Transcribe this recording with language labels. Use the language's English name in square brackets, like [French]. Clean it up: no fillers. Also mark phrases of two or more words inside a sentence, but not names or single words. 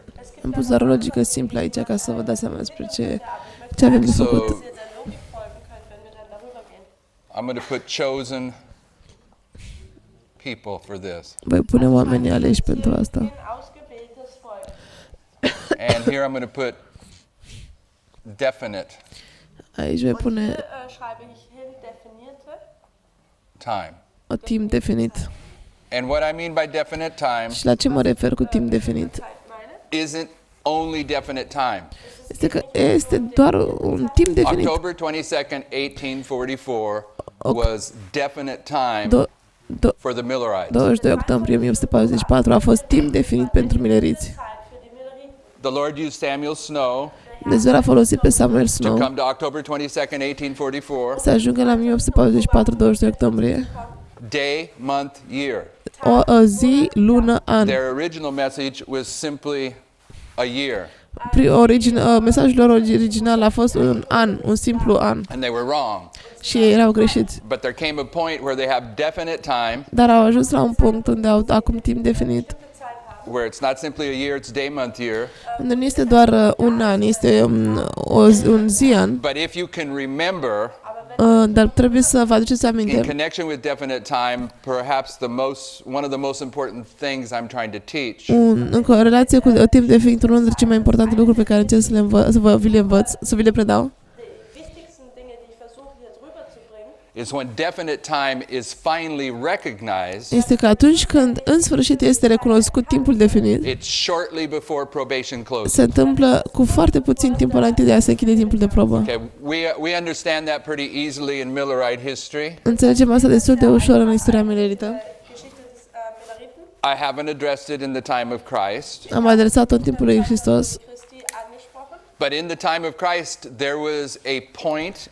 [Romanian] Am pus doar o logică simplă aici ca să vă dați seama despre ce avem de So făcut. [German] Ihr der Logik folgen könnt, wenn wir dann darüber gehen. [English] I'm going to put chosen people for this. [Romanian] Voi pune oamenii aleși pentru asta. [German] Ein ausgewähltes Volk. [English] And here I'm going to put definite [Romanian] Aici voi pune [German] Schreibe ich hin definierte. [English] time. [Romanian] o timp definit. [English] And what I mean by definite time [Romanian] Și la ce mă refer cu timp definit? [German] Zeit meine. [English] isn't only definite time. [Romanian] Este că este doar un timp definit. [English] October 22nd, 1844 was definite time Do- do- for the Millerites. [Romanian] 22 octombrie 1844 a fost timp definit pentru mileriți. [German] Zeit für die Milleriten. [English] The Lord used Samuel Snow [Romanian] Dumnezeu a folosit pe Samuel [English] to Snow come to October 22nd, 1844, [Romanian] să ajungă la 1844, 22 octombrie, [English] day, month, year. [Romanian] o zi, lună, an. [English] Their original message was simply a year, [Romanian] Mesajul lor original a fost un an, un simplu an. [English] and they were wrong. [Romanian] Și ei erau greșiți. [English] But there came a point where they have definite time, [Romanian] Dar au ajuns la un punct unde au acum timp definit, [English] where it's not simply a year, it's day, month, year. [Romanian] unde nu este doar un an, este un zi an, [English] But if you can remember, [Romanian] dar trebuie să vă aduceți [English] in [Romanian] aminte. [English] connection with definite time, perhaps one of the most important things I'm trying to teach [Romanian] În relație cu timp definit, unul dintre cele mai importante lucruri pe care încerc să vi le predau, [German] Die wichtigsten Dinge, die ich versuche hier drüber zu bringen, [English] is when definite time is finally recognized, [Romanian] este că atunci când în sfârșit este recunoscut timpul definit, [English] it's shortly before probation closes. [Romanian] se întâmplă cu foarte puțin timp înainte de a se închide timpul de probă. [English] Okay, we understand that pretty easily in Millerite history. [Romanian] Înțelegem asta destul de ușor în istoria milerită. [German] Geschichte des Milleriten, [English] I haven't addressed it in the time of Christ, [Romanian] Am adresat-o în timpul lui Hristos, [German] Christi angesprochen. [English] but in the time of Christ, there was a point